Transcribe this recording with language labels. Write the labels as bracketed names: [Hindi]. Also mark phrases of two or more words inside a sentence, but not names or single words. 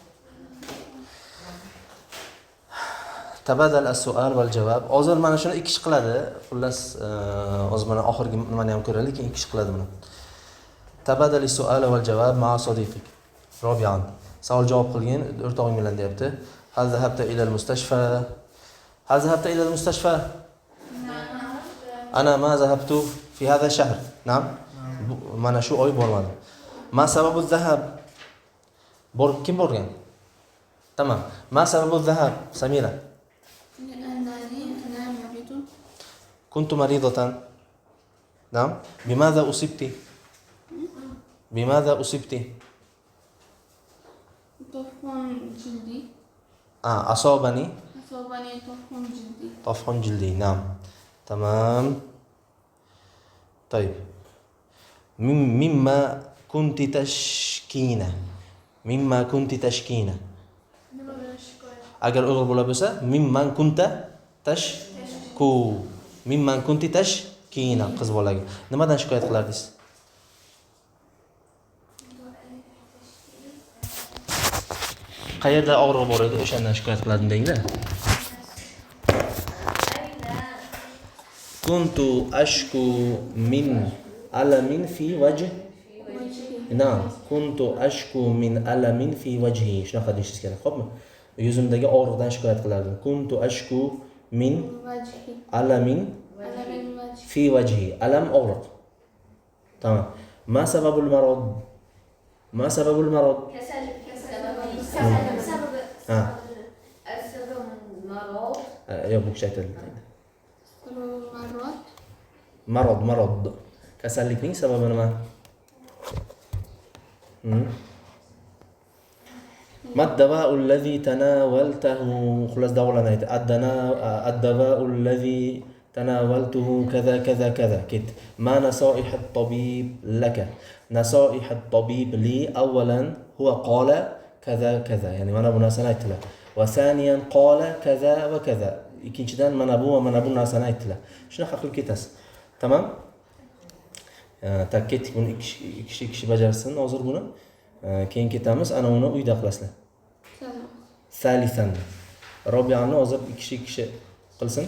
[Arabic] تبادل السؤال والجواب. [Uzbek] Hozir mana shuni ikki kishi qiladi. Xullas, hozir mana oxirgi nimani ham ko'raylik, keyin ikki kishi qiladi buni. [Arabic] تبادل السؤال والجواب مع صديقك. Robiyan. [Uzbek] Savol javob qilgin, o'rtog'ing bilan deyapti. [Arabic] هل ذهبت إلى المستشفى. هل ذهبت إلى المستشفى؟ أنا ما ذهبت في هذا الشهر. Na'am. [Uzbek] Mana shu oy bormadim. [Arabic] ما سبب ذهاب? [Uzbek] Kim borgan? Tamam. [Arabic] ما سبب ذهاب? Samira. كنت مريضة. نعم. بماذا أصبت؟ بماذا أصبت؟ طفح جلدي. أصابني طفح جلدي. طفح جلدي. نعم. تمام. طيب. مما كنت تشكين. مما كنت تشكين. أجر أغلب ولا بس ممن كنت تشكو. ممن كنت تشكين [Uzbek] qiz bolaga. Nimadan shikoyat qilardingiz? Qayerda og'riq bor edi, o'shandan shikoyat qilardim dengda. [Arabic] كنت أشكو من ألم في وجه. نعم، كنت أشكو من ألم في وجهي. [Uzbek] Shunaqa deyishingiz kerak, xo'pmi? Yuzimdagi og'riqdan shikoyat qilardim. [Arabic] كنت أشكو من ألم في وجهي. Alam og'riq. Tamam. ما سبب المرض? ما سبب المرض? [Uzbek] Ha. Yo'q, bu kishi aytadi. [Arabic] Marad. [Uzbek] Kasallikning sababi nima? [Arabic] ما الدواء الذي تناولته. [Uzbek] Xullas davolanaydi. [Arabic] الدواء الذي تناولته كذا كذا كذا. Ket. ما نصائح الطبيب لك. نصائح الطبيب لي أولا هو قال كذا كذا. [Uzbek] Ya'ni mana bu narsani aytdilar. [Arabic] وثانيا قال كذا وكذا. [Uzbek] Ikkinchidan mana bu va mana bu narsani aytdilar. Shunaqa qilib ketasiz. Tamam? Ketdik, buni ikki kishi bajarsin hozir buni. Keyin ketamiz, ana uni uyda qilasizlar. [Arabic] Salisan. [Uzbek] Robiyani hozir ikki kishi qilsin.